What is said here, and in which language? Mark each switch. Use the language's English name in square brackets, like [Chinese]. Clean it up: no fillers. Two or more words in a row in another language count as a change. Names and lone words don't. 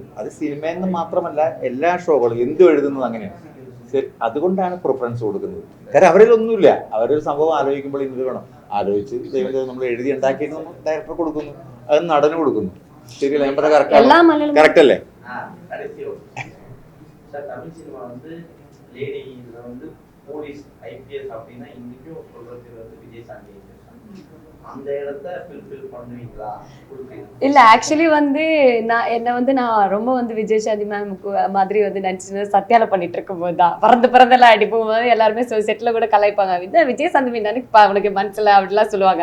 [Malayalam] അത് സിനിമയിൽ നിന്ന് മാത്രമല്ല, എല്ലാ ഷോകളും എന്തും എഴുതുന്നത് അങ്ങനെയാണ്. ശരി, അതുകൊണ്ടാണ് പ്രിഫറൻസ് കൊടുക്കുന്നത്. കാരണം അവരിലൊന്നുമില്ല, അവരൊരു സംഭവം ആലോചിക്കുമ്പോൾ ഇന്നത് വേണം, ആലോചിച്ച് ദൈവം നമ്മൾ എഴുതി ഉണ്ടാക്കിയിട്ട് നമ്മൾ ഡയറക്ടർ കൊടുക്കുന്നു, അത് നടന് കൊടുക്കുന്നു. ശരിയല്ല ഞാൻ പറഞ്ഞ? കറക്റ്റ് അല്ലേ? [Tamil] தமிழ் சினிமா வந்து லேடி இதுல வந்து [English] police IPS [Tamil] அப்படின்னா இன்னைக்கும் சொல்றது வந்து விஜயசாந்தி. அந்த இடத்தை ஃபில்ஃபில் பண்ணுவீங்களா? இல்ல ஆக்சுவலி வந்து நான் ரொம்ப வந்து விஜயசாந்தி மேம் மாதிரி வந்து நினைச்சு சத்யால பண்ணிட்டு இருக்கும் போது தான் பறந்தெல்லாம் அடி போகும்போது எல்லாருமே செட்ல கூட கலாய்ப்பாங்க, விஜயசாந்தி மீன் நினைப்பா அவனுக்கு மனசுல அப்படிலாம் சொல்லுவாங்க.